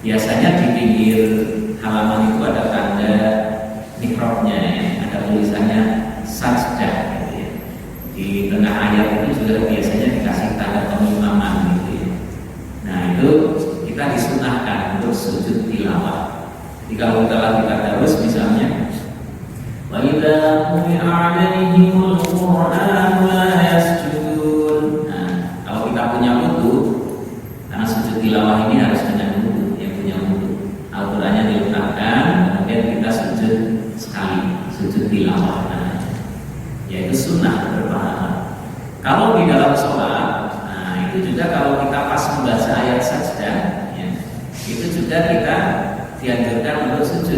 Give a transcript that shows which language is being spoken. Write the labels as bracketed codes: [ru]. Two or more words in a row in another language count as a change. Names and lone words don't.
[id] Biasanya di pinggir halaman itu ada tanda mikrofnya ya, ada tulisannya sajdah gitu ya. Di tengah ayat itu juga biasanya dikasih tanda pengimaman gitu ya. Nah itu kita disunahkan untuk sujud tilawah. Jadi kalau kita lagi tadarus misalnya, [ar] وإذا قرئ عليهم القرآن لا يسجدون. [id] Nah, kalau kita punya wudu, karena sujud tilawah ini harus dengan wudu, yang punya wudu. Al-Qur'annya diletakkan, kemudian kita sujud sekali, sujud tilawah. Nah, yaitu sunnah berpahala. Kalau di dalam sholat, nah itu juga kalau kita pas membaca ayat sajdah, ya, itu juga kita dianjurkan untuk sujud.